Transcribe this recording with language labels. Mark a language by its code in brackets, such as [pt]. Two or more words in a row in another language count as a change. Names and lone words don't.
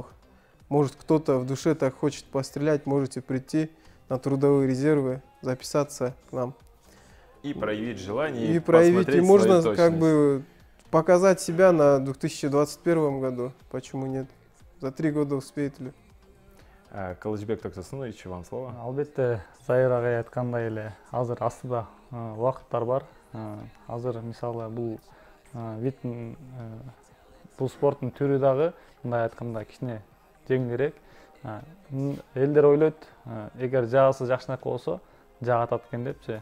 [ru] Может, кто-то в душе так хочет пострелять, можете прийти на трудовые резервы, записаться к нам. И проявить желание, и проявить, и можно свою как бы показать себя на 2021 году. Почему нет? За 3 года успеет ли? Кылычбек Токсосунович, вам слово. [ky] Албетте, Заир агай айткандай эле азыр астыда убакыттар бар. Азыр мисалы бул вид бул спорттун түрү дагы мындай айтканда кичине жеңилирээк. Элдер ойлойт, эгер жаагысы жакшыраак болсо жаак атат экен депчи.